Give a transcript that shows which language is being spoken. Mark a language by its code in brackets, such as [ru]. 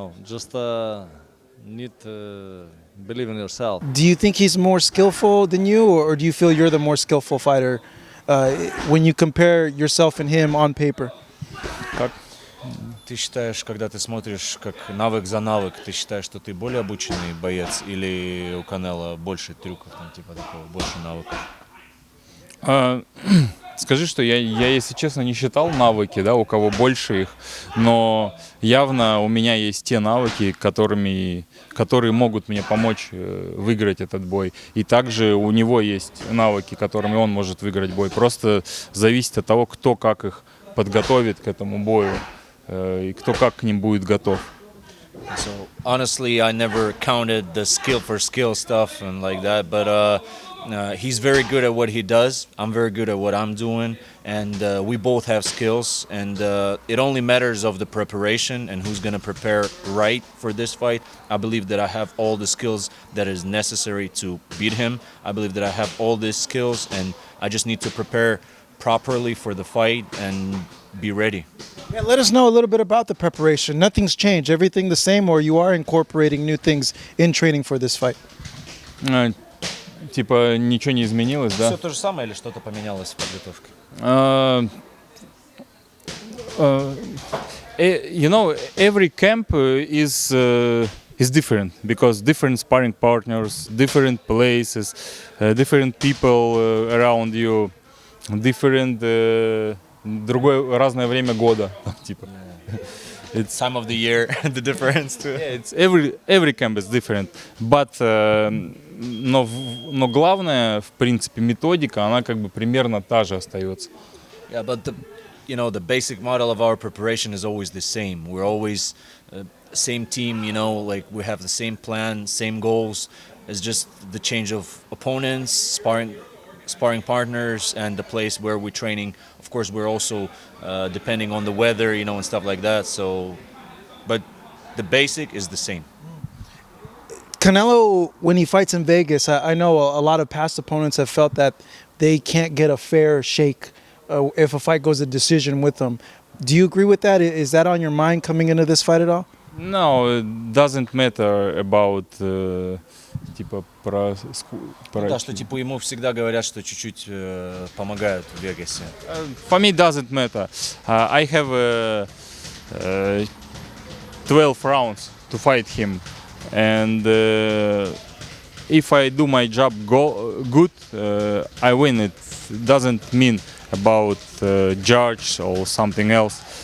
[en] Just need to believe in yourself. Do you think he's more skillful than you, or do you feel you're the more skillful fighter when you compare yourself and him on paper? [ru] Как? Ты считаешь, когда ты смотришь как навык за навык, ты считаешь, что ты более обученный боец или у Канело больше трюков, там, типа такого, больше навыков? Скажи, что я, если честно, не считал навыки, да, у кого больше их, но явно у меня есть те навыки, которые могут мне помочь выиграть этот бой. И также у него есть навыки, которыми он может выиграть бой. Просто зависит от того, кто как их подготовит к этому бою и кто как к ним будет готов. [en] So honestly, I never counted the skill for skill stuff and like that, but he's very good at what he does. I'm very good at what I'm doing, and we both have skills. And it only matters of the preparation and who's gonna prepare right for this fight. I believe that I have all the skills that is necessary to beat him. I believe that I have all these skills, and I just need to prepare properly for the fight and be ready. Yeah, let us know a little bit about the preparation. Nothing's changed. Everything the same, or you are incorporating new things in training for this fight? [ru] Типа ничего не изменилось, да? Все то же самое или что-то поменялось в подготовке? [en] You know, every camp is different because different sparring partners, different places, different people around you, different [ru] другое разное время года, типа. [en] It's time of the year, the difference too. Yeah, it's every camp is different, but [ru] но главное, в принципе, методика, она как бы примерно та же остается. [en] Yeah, but the basic model of our preparation is always the same. We're always same team, like we have the same plan, same goals. It's just the change of opponents, sparring partners, and the place where we're training. Of course, we're also depending on the weather, and stuff like that. So, but the basic is the same. Canelo, when he fights in Vegas, I know a lot of past opponents have felt that they can't get a fair shake if a fight goes to decision with them. Do you agree with that? Is that on your mind coming into this fight at all? No, it doesn't matter about [ru] типа про Да, что типа ему всегда говорят, что чуть-чуть помогают в Вегасе. [en] For me, doesn't matter. I have 12 rounds to fight him, and if I do my job good, I win. It doesn't mean about judge or something else.